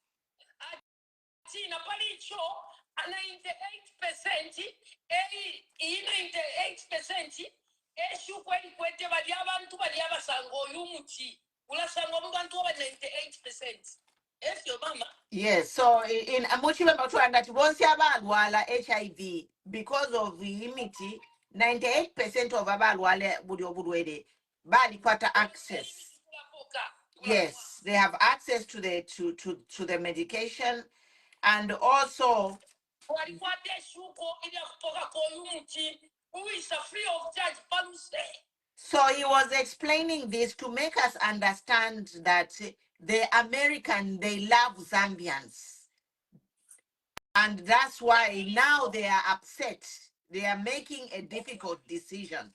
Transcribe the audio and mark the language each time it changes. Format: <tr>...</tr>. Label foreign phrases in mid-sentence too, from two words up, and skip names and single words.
<en>98%. Yes, so in HIV because of the immunity, 98% of</en> <bem>abalwale bali kwata</bem> <en>access. Yes, they have access to the medication, and also so he was explaining this to make us understand that the American, they love Zambians. And that's why now they are upset. They are making a difficult decision.</en>